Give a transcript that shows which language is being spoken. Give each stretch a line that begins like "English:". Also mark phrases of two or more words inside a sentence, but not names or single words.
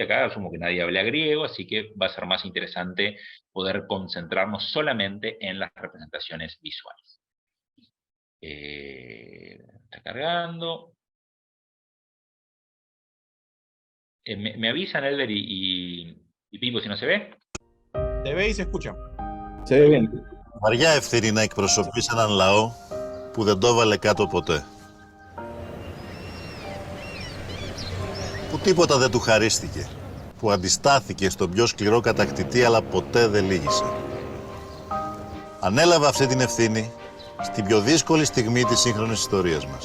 Spanish: Acá asumo que nadie habla griego, así que va a ser más interesante poder concentrarnos solamente en las representaciones visuales. Está cargando. ¿Me avisan, Elder y Pipo, si no se ve? Se ve y se escucha. Se ve bien.
Greek: Βαριά ευθύνη να εκπροσωπείς έναν λαό που δεν το έβαλε κάτω ποτέ. Που τίποτα δεν του χαρίστηκε. Που αντιστάθηκε στον πιο σκληρό κατακτητή αλλά ποτέ δεν λύγησε. Ανέλαβε αυτή την ευθύνη στην πιο δύσκολη στιγμή της σύγχρονης ιστορίας μας.